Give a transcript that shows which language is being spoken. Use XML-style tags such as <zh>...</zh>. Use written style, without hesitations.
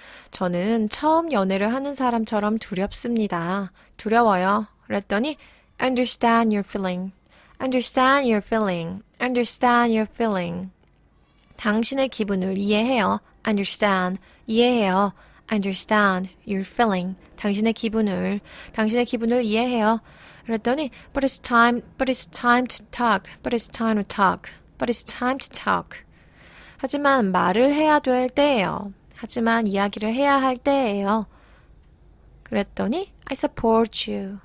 <ko>저는 처음 연애를 하는 사람처럼 두렵습니다. 두려워요. 그랬더니</ko> <en>understand your feeling. understand your feeling. understand your feeling.</en> <ko>당신의 기분을 이해해요.</ko> <en>understand.</en> <ko>이해해요.</ko> <en>understand your feeling.</en> <ko>당신의 기분을 이해해요. 그랬더니</ko> <en>but it's time to talk. but it's time to talk. but it's time to talk.</en> <ko>하지만 말을 해야 될 때예요. 하지만 이야기를 해야 할 때예요. 그랬더니</ko> <en>I support you.</en>